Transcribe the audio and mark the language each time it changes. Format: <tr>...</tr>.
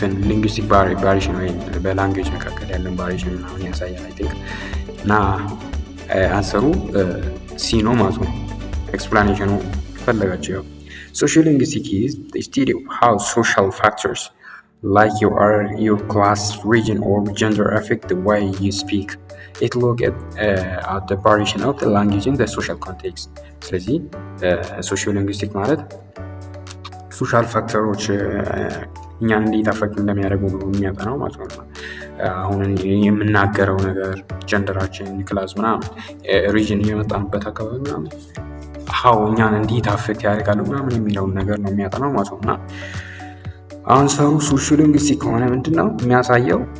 <am>ሊንጉስቲክ ቫሪዬሽን ወይም በላንጉዌጅ መካከል ያለን ቫሪዬሽን ምናምን ያሳያል አይ ቲንክ። እና አንሰሩ ሲ ነው ማለት ነው። ኤክስፕላኔሽኑ ፈለጋችሁ።</am> <en>ሶሺዮ ሊንጉስቲክ ኢዝ ዘ ስታዲ ኦፍ ሃው ሶሻል ፋክተርስ like your class, region or gender affect the way you speak. It look at the variation of the language in the social context.</en> <am>ስለዚህ ሶሺዮ ሊንጉስቲክ ማለት ሶሻል ፋክተሮች እኛን እንዴት አፌክት እንደሚያደርጉ ነው የሚያጠናው ማለት ነው። አሁን የምናገረው ነገር፣ ጀንደራችን፣ ክላስ ምናምን፣ ሪጅን፣ የመጣንበት አካባቢ ምናምን ሀው እኛን እንዴት አፌክት ያደርጋሉ ምናምን የሚለውን ነገር ነው የሚያጠናው ማለት ነው። እና አንሰሩ ሶሺዮ ሊንጉስቲክ ከሆነ ምንድነው የሚያሳየው?</am>